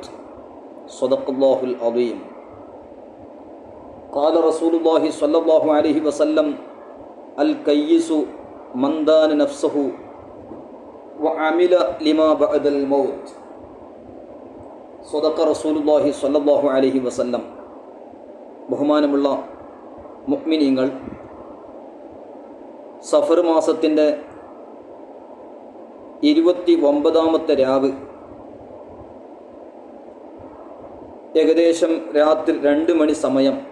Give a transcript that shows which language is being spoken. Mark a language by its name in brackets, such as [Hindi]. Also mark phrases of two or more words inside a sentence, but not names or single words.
[Arabic] صدق الله العظيم. قال رسول الله صلى الله عليه وسلم: الكيس من دان نفسه وعمل لما بعد الموت. صدق رسول الله صلى الله عليه وسلم. [Malayalam] ബഹുമാനമുള്ള മുഅ്മിനീങ്ങൾ, സഫർ മാസത്തിൻ്റെ 29ാമത്തെ രാവ്, ഏകദേശം രാത്രി 2 മണി സമയം.